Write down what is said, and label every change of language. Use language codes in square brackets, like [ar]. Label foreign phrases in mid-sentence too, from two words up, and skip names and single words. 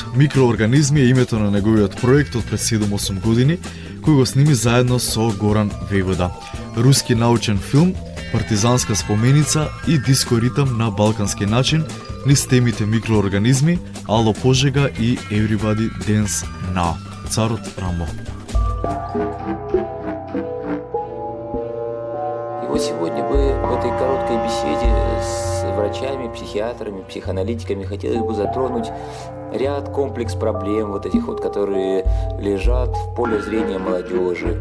[mk] Микроорганизми е името на неговиот проект од пред 7-8 години, кој го сними заедно со Горан Вејвода. Руски научен филм, партизанска споменица и диско ритам на балкански начин низ темите микроорганизми, Ало Пожега и Everybody Dance Now. Царот Рамбо. [ru] И вот сегодня бы в этой короткой беседе с врачами, психиатрами, психоаналитиками хотелось бы затронуть ряд комплекс проблем вот этих вот, которые лежат в поле зрения молодежи.